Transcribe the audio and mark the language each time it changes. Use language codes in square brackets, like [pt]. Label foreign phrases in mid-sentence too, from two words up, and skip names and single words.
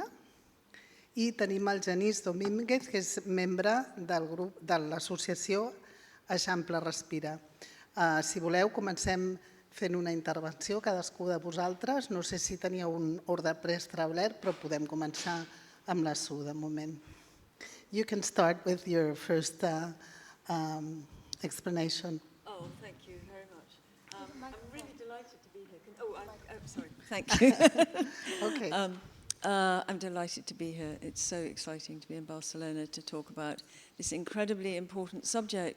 [ca] I tenim el Genís Domínguez, que és membre del grup de l'associació Eixample Respira. Si voleu, comencem fent una intervenció, cadascú de vosaltres. No sé si teníeu un ordre preestablert, però podem començar amb la Sue de moment. [en] You can start with your first explanation. Oh, thank you very much. I'm really delighted to be here. Sorry. Thank you. Okay. I'm delighted to be here. It's so exciting to be in Barcelona to talk about this incredibly important subject.